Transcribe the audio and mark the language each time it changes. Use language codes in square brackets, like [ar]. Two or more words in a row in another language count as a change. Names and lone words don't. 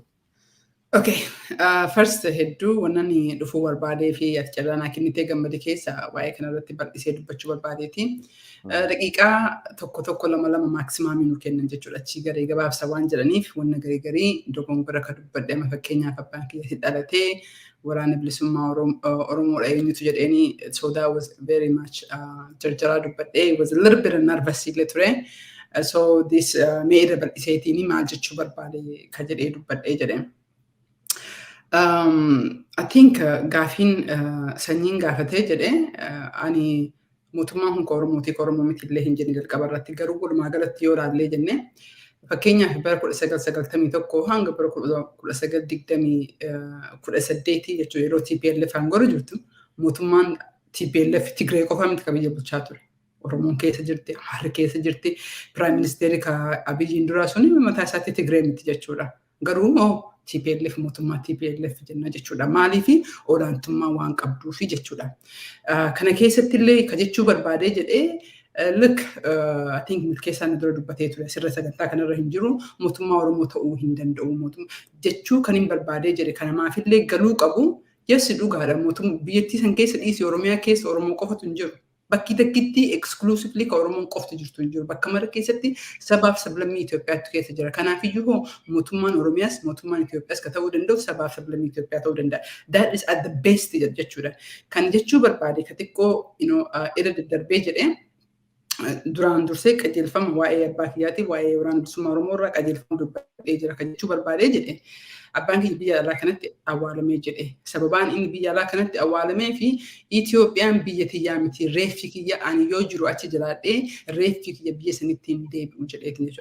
[om] Okay, first hedduu wannan dhufuu barbaadee fi ati carraanaa kennitee gammade keessa waa'ee kanarratti bal'isee dubbachuu barbaadeeti. Daqiiqaa tokko lama maaksimaamii nu kennan jechuudha. Achii garee gabaabsa waan jedhaniif wanna garii dogongora ka dubbadhe amma fakkeenyaaf abbaan kiyyatti dhalatee waraana bilisummaa Oromoodha eenyutu jedheeni [en] so that was very much [om] jarjaraa dubbadhe [en] was a little bit nervous [om] illee ture. [en] So this [om] mee irra bal'iseetiin maal jechuu barbaade ka jedhee dubbadhee jedhee. [en] I think [om] gaafiin sanyiin gaafatee jedhee ani mootummaan kun Oromoo miti illee hin jenne jalqaba irratti garuu walumaa galatti yoo ilaallee jenne fakkeenyaaf bara 1991 hanga bara 1928 jechuun yeroo TPLF aangorra jirtu mootummaan TPLF Tigree qofa miti qabiyya bulchaa ture. Oromoon keessa jirti, Amaarri keessa jirti, Piraayim Ministeerri Abiyyiin duraa suni mataa isaatti Tigree miti jechuudha. Garuu TPLF mootummaa TPLF jenna jechuudha. Maaliif olaantummaa waan qabduufi jechuudha. Kana keessatti illee ka jechuu barbaadee jedhee [en] look I think [om] milkeessaan dura dubbatee ture sirra sagantaa kanarra hin jiru mootummaa Oromoo ta'uu hin danda'u jechuu kan hin barbaadee jedhe kanamaaf illee galuu qabu yes dhugaadha mootummaa biyyattii san keessa dhiisii Oromiyaa keessa Oromoo qofatu hin jiru. Bakki takkitti exclusively ka Oromoon qofti jirtu hin jiru. Bakka mara keessatti sabaaf sablammii Itoophiyaatu keessa jira. Kanaafuu mootummaan Oromiyaas mootummaan Itoophiyaas ka ta'uu danda'u sabaaf sablammii Itoophiyaa ta'uu danda'a. [en] That is at the best [om] jechuudha. Kan jechuu barbaade ka xiqqoo irra daddarbee jedhee duraan dursee qajeelfama waa'ee abbaa kiyyaatiif waa'ee waraana bilisummaa Oromoo irraa qajeelfama dubbadhee jira. Kan jechuu barbaadee jedhee abbaan kiyya biyya alaa kanatti awwaalamee jedhe. Sababaan inni biyya alaa kanatti awwaalamee fi Itoophiyaan biyya tiyyaa miti reeffi kiyya ani yoo jiru achi jiraadhee reeffi kiyya biyya sanitti hin deebi'u jedheetiin jechuudha.